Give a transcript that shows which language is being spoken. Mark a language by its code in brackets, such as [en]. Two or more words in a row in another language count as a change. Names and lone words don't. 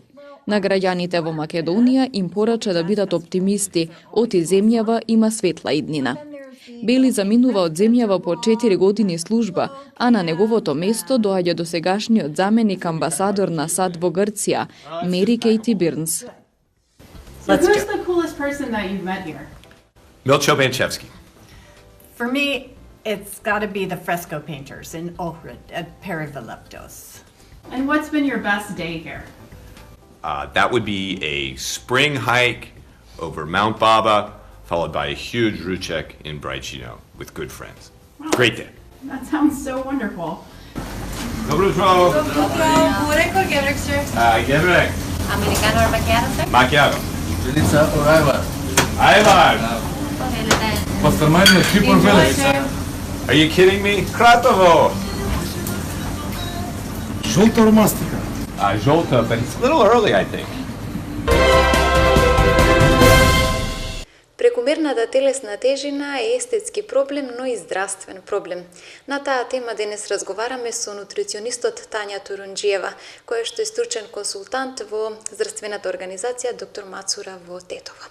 [mk] На граѓаните во Македонија им порача да бидат оптимисти, оти земјава има светла иднина. Бели заминува од земјава по 4 години служба, а на неговото место доаѓа досегашниот заменик амбасадор на САД во Грција, Мери Кейти Бирнс. [en] So who's the coolest person that you've met here? Milcho Banchevsky. For me, it's got to be the fresco painters in Ohrid at Perivoleptos. And what's been your best day here? That would be a spring hike over Mount Baba, followed by a huge Ruchek in Brajčino with good friends. Wow. Great day. That sounds so wonderful. [mk] Добро утро. Добро утро. [en] Burek or gevrek, sir? Gevrek. Americano or macchiato, sir? Macchiato. Želica or ajvar? Ajvar. Pastrmaj na Kipr Village. Are you kidding me? Kratovo. Žolta or mastika? Jolta, but it's a little early, I think. [mk] Прекумерната телесна тежина е естетски проблем, но и здравствен проблем. На таа тема денес разговараме со нутриционистот Тања Турунџиева, која што е стручен консултант во здравствената организација Доктор Мацура во Тетово.